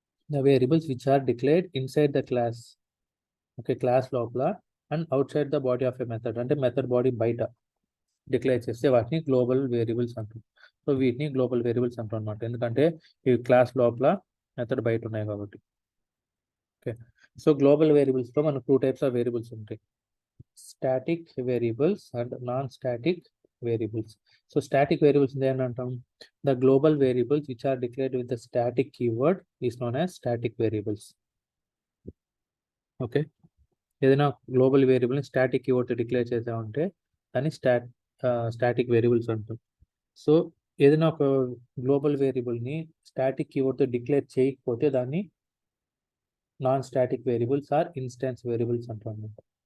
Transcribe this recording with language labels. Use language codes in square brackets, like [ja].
[en] The variables which are declared inside the class. Okay, [te] class లోపల [en] and outside the body of a method, [te] అంటే method body బయట declare చేస్తే వాటిని global variables అంటాం. So వీటిని global variables అంటాం అనమాట, ఎందుకంటే ఇవి క్లాస్ లోపల మెథడ్ బయట ఉన్నాయి కాబట్టి. ఓకే, సో గ్లోబల్ వేరియబుల్స్లో మనకు 2 types ఆఫ్ వేరియబుల్స్ ఉంటాయి, static variables and non static [en] variables. So static variables then the global variables which are declared with the static keyword is known as static variables. Okay. [te] ఏదైనా global variable ని static keyword తో declare చేసామంటే దాన్ని static variables అంటాం. So ఏదైనా ఒక global variable ని static keyword తో డిక్లేర్ చేయకపోతే దాన్ని non static variables are instance variables అంటాం అన్నమాట.